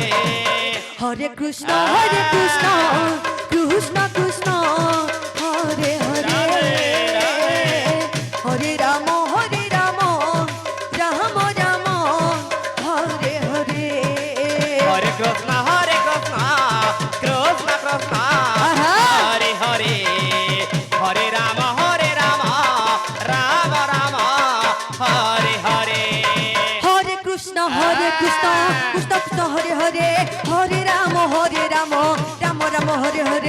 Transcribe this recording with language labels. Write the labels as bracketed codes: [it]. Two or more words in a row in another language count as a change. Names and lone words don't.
[sa] হরে কৃষ্ণ কৃষ্ণ কৃষ্ণ হরে হরে হরে রাম রাম রাম হরে হরে হরে কৃষ্ণ কৃষ্ণ কৃষ্ণ আহা। হরে হরে হরে রাম রাম রাম হরে হরে হরে কৃষ্ণ কৃষ্ণ কৃষ্ণ হরে হরে হরে রাম রাম রাম হরে হরে